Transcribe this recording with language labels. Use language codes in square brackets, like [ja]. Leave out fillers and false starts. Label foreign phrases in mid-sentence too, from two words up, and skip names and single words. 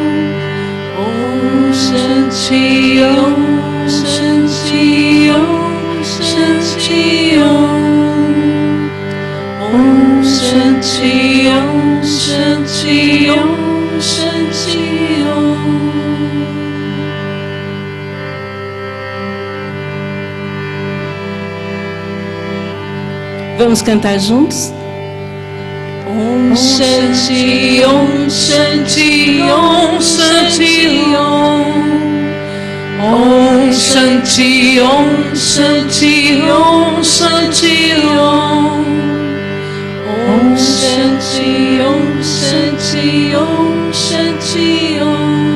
[sa] Om Shanti Om Shanti Om Shanti Om. Om Shanti Om Shanti Om Shanti Om. [pt] Vamos cantar juntos? [sa] Om Shanti Om Shanti Om Shanti Om. Om Shanti Om Shanti Om Shanti Om. Om Shanti Om Shanti Om Shanti Om.